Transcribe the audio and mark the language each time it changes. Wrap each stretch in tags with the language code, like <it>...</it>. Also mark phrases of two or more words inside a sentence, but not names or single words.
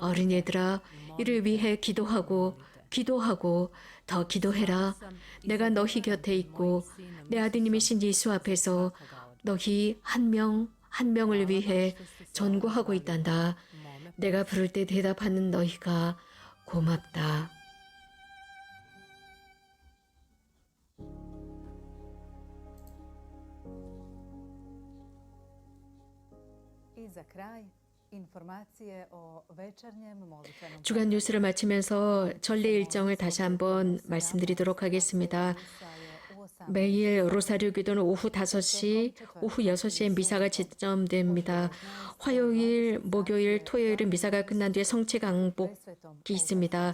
<ko>어린애들아, 이를 위해 기도하고 기도하고 더 기도해라. 내가 너희 곁에 있고 내 아드님이신 예수 앞에서 너희 한 명 한 명을 위해 전구하고 있단다. 내가 부를 때 대답하는 너희가 고맙다.</ko> <hr>I za kraj, informacije o večernjem molitvenom</hr> <ko>주간 뉴스를 마치면서 전례 일정을 다시 한번 말씀드리도록 하겠습니다. 매일 로사리오 기도는 오후 5시, 오후 6시에 미사가 지점됩니다. 화요일, 목요일, 토요일은 미사가 끝난 뒤에 성체 강복이 있습니다.</ko>